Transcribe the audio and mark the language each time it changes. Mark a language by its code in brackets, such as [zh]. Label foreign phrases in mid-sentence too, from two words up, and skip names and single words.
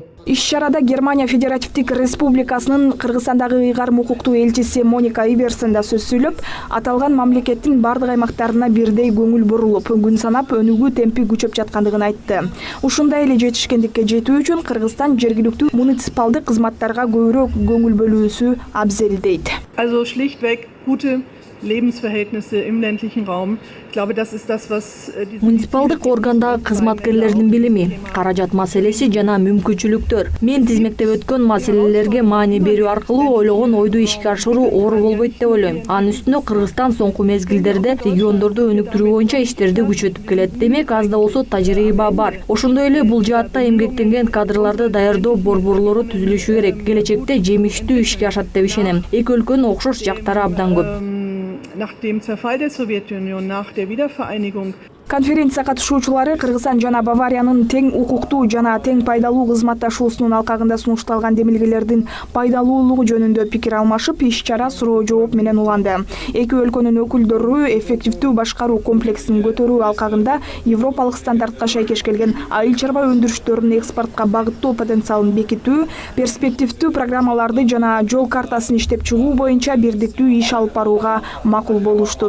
[ky] Иш-чарада Германия Федеративдик Республикасынын Кыргызстандагы ыйгарым укуктуу элчиси Моника Иверсен да сөз сүйлөп, аталган мамлекеттин бардык аймактарына бирдей көңүл бурулуп, күн санап өнүгүү темпи күчөп жаткандыгын айтты. Ушундай эле жетишкендикке жетүү үчүн Кыргызстан жергиликтүү муниципалдык кызматтарга көбүрөөк көңүл бөлүүсү абзел дейт. [de] Also schlichtweg gute Lebensverhältnisse im ländlichen Raum. Ich glaube, das ist das, was [ky] муниципалдык органдагы кызматкерлердин билими, каражат маселеси жана мүмкүнчүлүктөр. Мен тизмектеп өткөн маселелерге маани берүү аркылуу ойлогон ойду ишке ашыруу оор болбойт деп ойлойм. Анын үстүнө Кыргызстан соңку мезгилдерде региондорду өнүктүрүү боюнча иштерди күчөтүп келет. Демек, аз да болсо тажрыйба бар. Ошондой эле бул жаатта эмгектенген кадрларды даярдоо борборлору түзүлүшү керек. Келечекте жемиштүү ишке ашат деп ишенем. Эки өлкөнүн окшош жактары абдан көп. [de] nach dem Zerfall der Sowjetunion, nach der Wiedervereinigung [ky] Конференция катышуучулары Кыргызстан жана Бавариянын тең укуктуу жана тең пайдалуу кызматташуусунун алкагында сунушталган демилгелердин пайдалуулугу жөнүндө пикир алмашып, иш-чара суроо жооп менен уланды. Эки өлкөнүн өкүлдөрү эффективдүү башкаруу комплексин көтөрүү алкагында европалык стандартка шайкеш келген айыл чарба өндүрүштөрүнүн экспортко багыттоо потенциалын бекитүү, перспективдүү программаларды жана жол картасын иштеп чыгуу боюнча бирдиктүү иш алып барууга макул болушту.